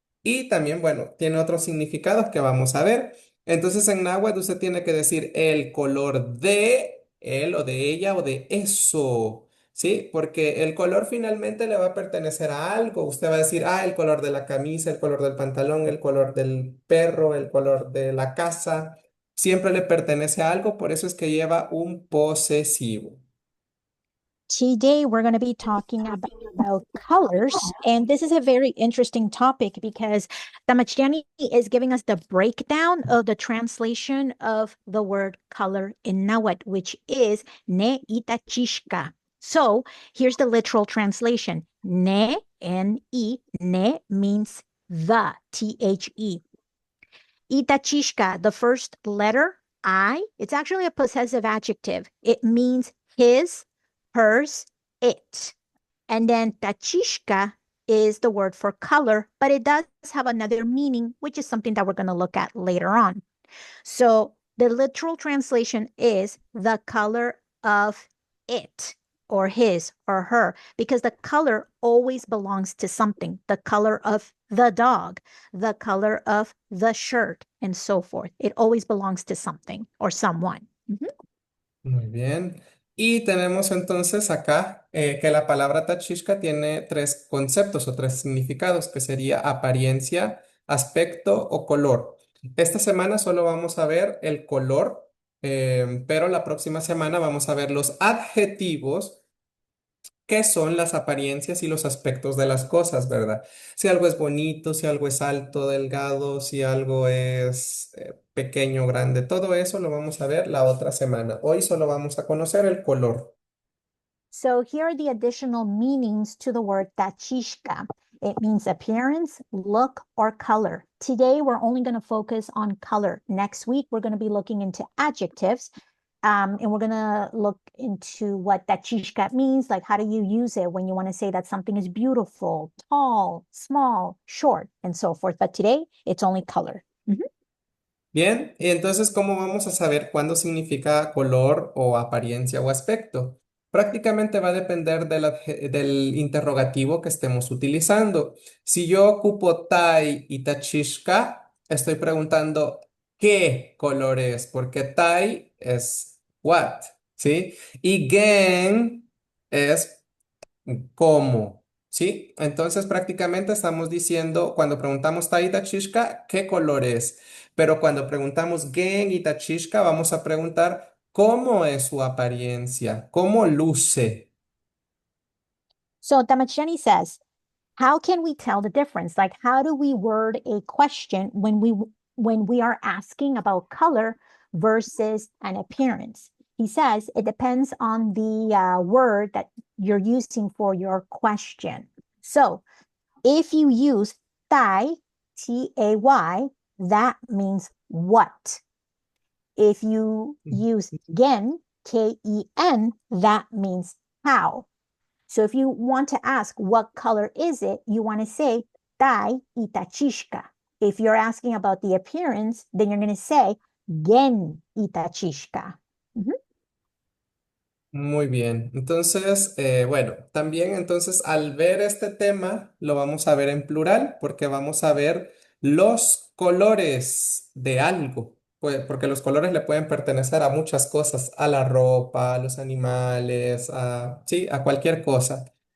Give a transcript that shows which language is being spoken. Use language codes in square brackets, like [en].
[es] Y también, bueno, tiene otros significados que vamos a ver. Entonces en náhuatl usted tiene que decir el color de él o de ella o de eso. Sí, porque el color finalmente le va a pertenecer a algo. Usted va a decir, ah, el color de la camisa, el color del pantalón, el color del perro, el color de la casa. Siempre le pertenece a algo, por eso es que lleva un posesivo. [en] Today, we're going to be talking about colors. And this is a very interesting topic because Damachiani is giving us the breakdown of the translation of the word color in Nahuatl, which is ne itachishka. So here's the literal translation. Ne, N-E, ne means the, T-H-E. Itachishka, the first letter, I, it's actually a possessive adjective. It means his, hers, it. And then tachishka is the word for color, but it does have another meaning, which is something that we're going to look at later on. So the literal translation is the color of it or his or her, because the color always belongs to something. The color of the dog, the color of the shirt, and so forth. It always belongs to something or someone. [es] Muy bien. Y tenemos entonces acá que la palabra tachishka tiene tres conceptos o tres significados, que sería apariencia, aspecto o color. Esta semana solo vamos a ver el color, pero la próxima semana vamos a ver los adjetivos, que son las apariencias y los aspectos de las cosas, ¿verdad? Si algo es bonito, si algo es alto, delgado, si algo es pequeño, grande, todo eso lo vamos a ver la otra semana. Hoy solo vamos a conocer el color. [en] So here are the additional meanings to the word tachishka. It means appearance, look, or color. Today, we're only going to focus on color. Next week, we're going to be looking into adjectives. And we're going to look into what tachishka means, like how do you use it when you want to say that something is beautiful, tall, small, short, and so forth. But today, it's only color. [es] Bien, y entonces, ¿cómo vamos a saber cuándo significa color o apariencia o aspecto? Prácticamente va a depender del interrogativo que estemos utilizando. Si yo ocupo tai y tachishka, estoy preguntando qué color es, porque tai es what, ¿sí? Y gen es cómo, ¿sí? Entonces prácticamente estamos diciendo, cuando preguntamos Tai y Tachishka, ¿qué color es? Pero cuando preguntamos Gen y Tachishka, vamos a preguntar cómo es su apariencia, cómo luce. [en] So Tamachani says, how can we tell the difference? Like, how do we word a question when we are asking about color versus an appearance? He says it depends on the word that you're using for your question. So if you use tay, T-A-Y, that means what? If you use gen, K-E-N, that means how. So if you want to ask what color is it, you want to say tai itachishka. If you're asking about the appearance, then you're going to say gen itachishka. [es] Muy bien. Entonces, bueno, también entonces al ver este tema lo vamos a ver en plural porque vamos a ver los colores de algo, pues, porque los colores le pueden pertenecer a muchas cosas, a la ropa, a los animales, sí, a cualquier cosa.